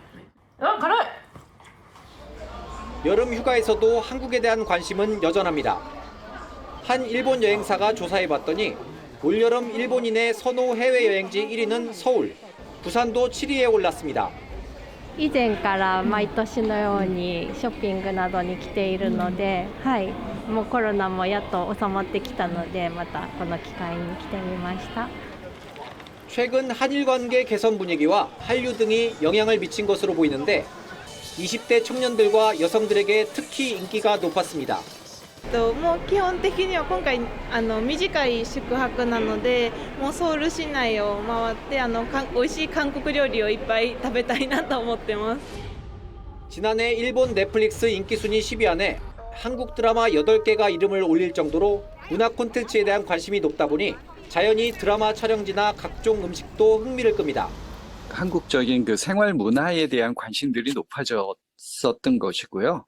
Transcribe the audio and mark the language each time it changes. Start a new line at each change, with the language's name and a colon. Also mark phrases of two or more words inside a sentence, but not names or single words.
Korean: 여름 휴가에서도 한국에 대한 관심은 여전합니다. 한 일본 여행사가 조사해봤더니 올여름 일본인의 선호 해외여행지 1위는 서울, 부산도 7위에 올랐습니다.
Japanese: 以前から毎年のようにショッピングなどに来ているので、もうコロナもやっと収まってきたので、またこの機会に来てみました。
Korean: 최근 한일 관계 개선 분위기와 한류 등이 영향을 미친 것으로 보이는데 20대 청년들과 여성들에게 특히 인기가 높았습니다.
Japanese: もう基本的には今回短い宿泊なので、もうソウル市内を回って美味しい韓国料理をいっぱい食べたいなと思ってます。
Korean: 지난해 일본 넷플릭스 인기 순위 10위 안에 한국 드라마 8개가 이름을 올릴 정도로 문화 콘텐츠에 대한 관심이 높다 보니 자연히 드라마 촬영지나 각종 음식도 흥미를 끕니다. 한국적인 그 생활 문화에 대한 관심들이 높아졌었던 것이고요.